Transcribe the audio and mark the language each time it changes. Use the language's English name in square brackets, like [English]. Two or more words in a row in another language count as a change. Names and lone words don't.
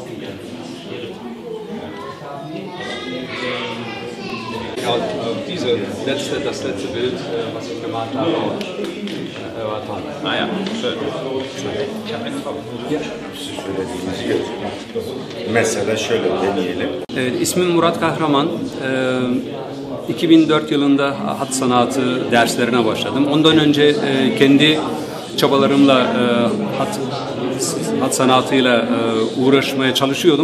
[German] Ja, das letzte Bild, was ich gemalt habe, war toll. Ah ja, schön. Ich habe eine Frage. [Turkish] Mesela şöyle deneyelim. İsmim Murat Kahraman. 2004 yılında hat sanatı derslerine başladım. Ondan önce kendi çabalarımla hat sanatıyla uğraşmaya çalışıyordum.